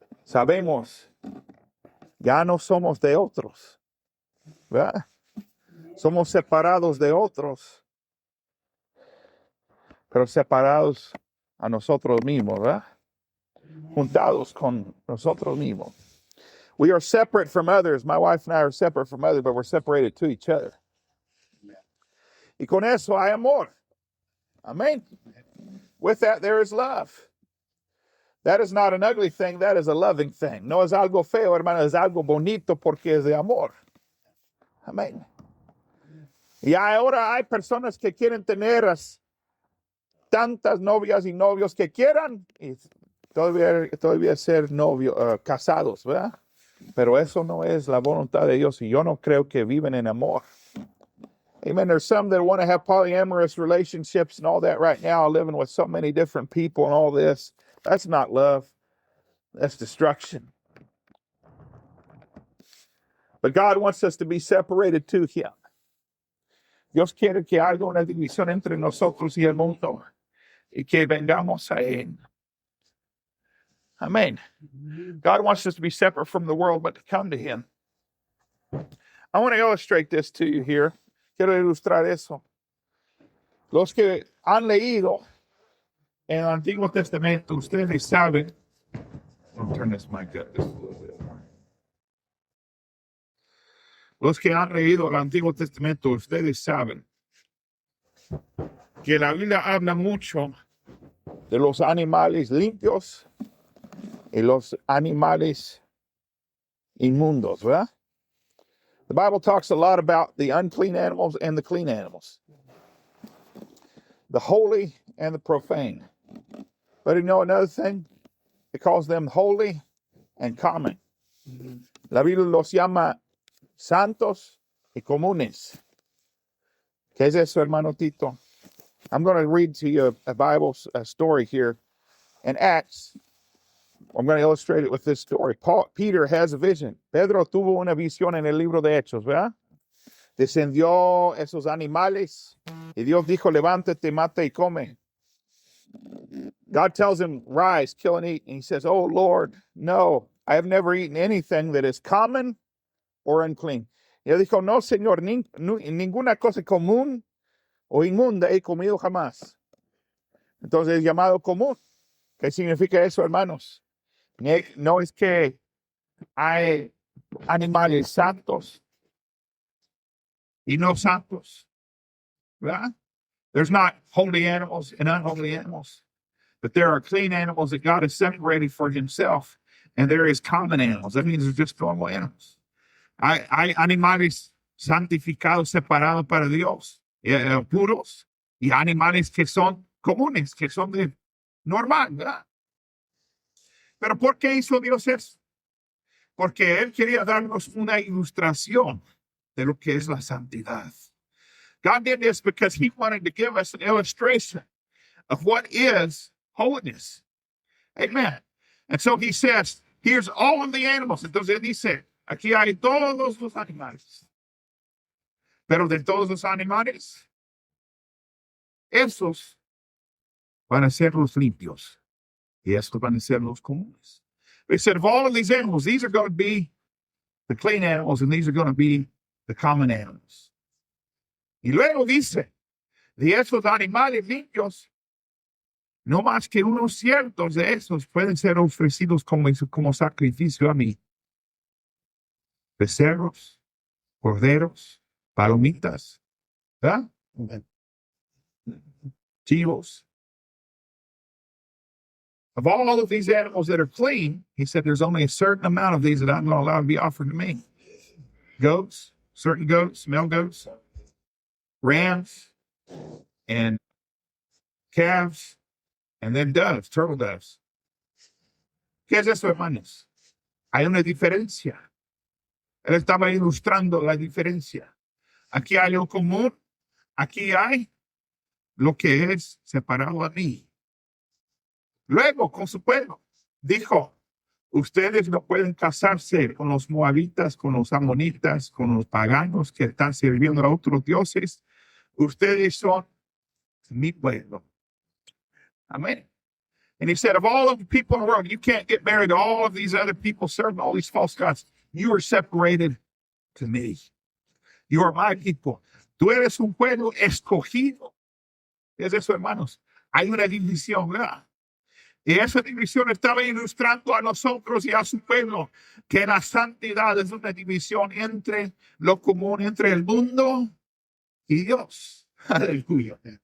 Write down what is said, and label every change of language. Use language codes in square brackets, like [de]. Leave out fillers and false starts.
[es] sabemos, ya no somos de otros, ¿verdad? Somos separados de otros, pero separados a nosotros mismos, ¿verdad? Juntados con nosotros mismos. [en] We are separate from others. My wife and I are separate from others, but we're separated to each other. [es] Y con eso hay amor. Amen. [en] With that, there is love. That is not an ugly thing. That is a loving thing. [es] No es algo feo, hermano. Es algo bonito porque es de amor. Amén. Y ahora hay personas que quieren tener tantas novias y novios que quieran y todavía ser casados, ¿verdad? Pero eso no es la voluntad de Dios y yo no creo que viven en amor. Amen. [en] There's some that want to have polyamorous relationships and all that right now, living with so many different people and all this. That's not love. That's destruction. But God wants us to be separated to him. [es] Dios quiere que haya una división entre nosotros y el mundo y que vengamos a él. Amen. [en] God wants us to be separate from the world, but to come to him. I want to illustrate this to you here. [es] Quiero ilustrar eso. Los que han leído en el Antiguo Testamento, ustedes saben. [en] I'll turn this mic up just a little bit more. [es] Los que han leído el Antiguo Testamento, ustedes saben que la Biblia habla mucho de los animales limpios y los animales inmundos, ¿verdad? [en] The Bible talks a lot about the unclean animals and the clean animals, the holy and the profane. But you know another thing? It calls them holy and common. [es] La Biblia los llama santos y comunes. ¿Qué es eso, hermano Tito? [en] I'm going to read to you a Bible story here in Acts. I'm going to illustrate it with this story. Peter has a vision. [es] Pedro tuvo una visión en el libro de Hechos, ¿verdad? descendió esos animales y Dios dijo, levántate, mata y come. [en] God tells him, rise, kill and eat. And he says, oh Lord, no, I have never eaten anything that is common or unclean. [es] Y él dijo, no, Señor, ninguna cosa común o inmunda he comido jamás. Entonces, llamado común. ¿Qué significa eso, hermanos? No es que hay animales santos y no santos, ¿verdad? [en] There's not holy animals and unholy animals, but there are clean animals that God has separated for himself, and there is common animals. That means they're just normal animals. [es] Hay animales santificados, separados para Dios, puros, y animales que son comunes, que son de normal, ¿verdad? Pero ¿por qué hizo Dios eso? Porque Él quería darnos una ilustración de lo que es la santidad. [en] God did this because He wanted to give us an illustration of what is holiness. Amen. And so He says, here's all of the animals. [es] Entonces Él dice, aquí hay todos los animales. Pero de todos los animales, esos van a ser los limpios. Y estos van a ser los comunes. [en] They said, of all of these animals, these are going to be the clean animals, and these are going to be the common animals. [es] Y luego dice, de esos animales limpios, no más que unos ciertos de esos pueden ser ofrecidos como sacrificio a mí. Becerros, corderos, palomitas, ¿verdad? Chivos. [en] Of all of these animals that are clean, he said there's only a certain amount of these that I'm going to allow to be offered to me. Goats, certain goats, male goats, rams, and calves, and then doves, turtle doves. [es] ¿Qué es eso, hermanos? Hay una diferencia. Él estaba ilustrando la diferencia. Aquí hay lo común, aquí hay lo que es separado a mí. Luego, con su pueblo, dijo, ustedes no pueden casarse con los moabitas, con los amonitas, con los paganos que están sirviendo a otros dioses. Ustedes son mi pueblo. Amen. [en] And he said, of all of the people in the world, you can't get married to all of these other people serving all these false gods. You are separated to me. You are my people. [es] Tú eres un pueblo escogido. Es eso, hermanos. Hay una división, ¿verdad? Y esa división estaba ilustrando a nosotros y a su pueblo que la santidad es una división entre lo común, entre el mundo y Dios. Aleluya.